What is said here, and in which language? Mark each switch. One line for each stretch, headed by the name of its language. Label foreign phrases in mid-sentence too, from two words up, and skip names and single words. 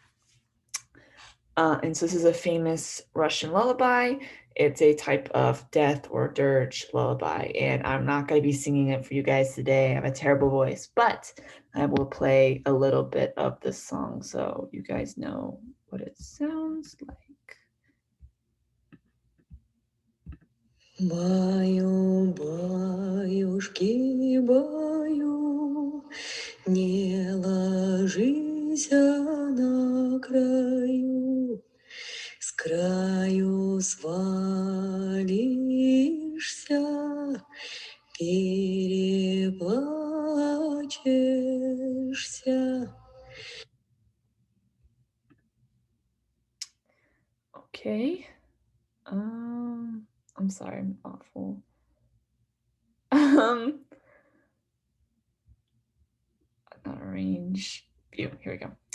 English: And so this is a famous Russian lullaby. It's a type of death or dirge lullaby, and I'm not going to be singing it for you guys today. I have a terrible voice, but I will play a little bit of the song so you guys know what it sounds like.
Russian: Баю-баюшки-баю, не ложися на краю, с краю свалишься, переплачешься.
English: Okay. I'm sorry, I'm awful. Not arrange view. Here we go.